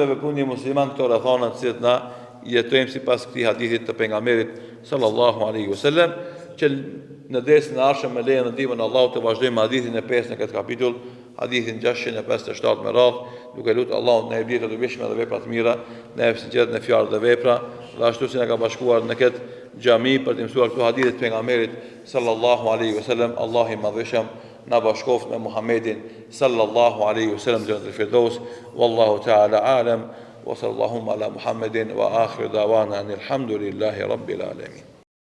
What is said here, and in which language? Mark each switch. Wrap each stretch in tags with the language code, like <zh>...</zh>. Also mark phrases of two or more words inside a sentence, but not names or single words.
<sq>me vepru një musliman këto rrethana të cilat na jetojmë sipas këtij hadithit të pejgamberit</sq> <ar>صلى الله عليه وسلم,</ar> <sq>që në dersën e ardhshëm me lejen e ndihmën e Allahut të vazhdojmë hadithin e 5 në këtë kapitull, hadithin 657 me radhë, duke lutur Allahun në ebjet e dobishme dhe vepra të mira, në sinqeritet në fjalë dhe vepra, dhe ashtu si na ka bashkuar në këtë xhami për të mësuar këto hadithe të pejgamberit</sq> <ar>صلى الله عليه وسلم.</ar> <sq>Allahu i madhëshëm na bashkoft me Muhammedin</sq> <ar>صلى الله عليه وسلم</ar> <sq>në</sq> <ar>جنة الفردوس. والله تعالى أعلم، وصلى الله على محمد وآخر دعوانا الحمد لله رب العالمين.</ar>